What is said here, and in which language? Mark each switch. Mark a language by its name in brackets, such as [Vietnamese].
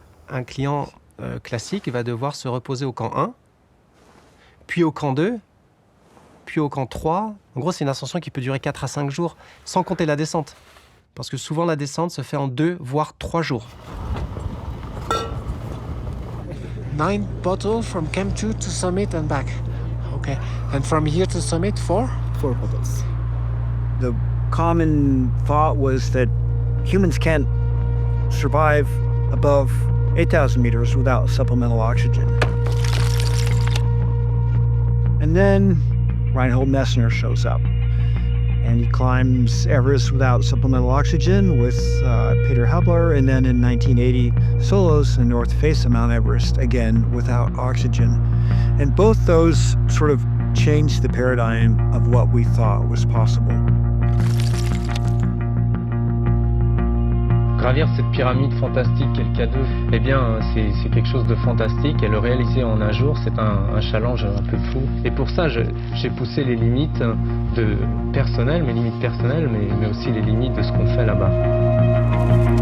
[French] Un client classique va devoir se reposer au camp 1, puis au camp 2, puis au camp 3. En gros, c'est une ascension qui peut durer 4 à 5 jours, sans compter la descente. Parce que souvent, la descente se fait en 2, voire 3 jours. [English] 9 bottles from Camp 2 to summit and back. Okay. And from here to summit, 4 hotels. The common thought was that humans can't survive above 8,000 meters without supplemental oxygen. And then Reinhold Messner shows up, and he climbs Everest without supplemental oxygen with Peter Hubler, and then in 1980 solos the north face of Mount Everest, again without oxygen. And both those sort of changed the paradigm of what we thought was possible. [French] Gravir cette pyramide fantastique qu'est le K2, eh bien, c'est quelque chose de fantastique, et le réaliser en un jour, c'est un challenge un peu fou. Et pour ça, j'ai poussé les limites personnelles, mes limites personnelles, mais aussi les limites de ce qu'on fait là-bas.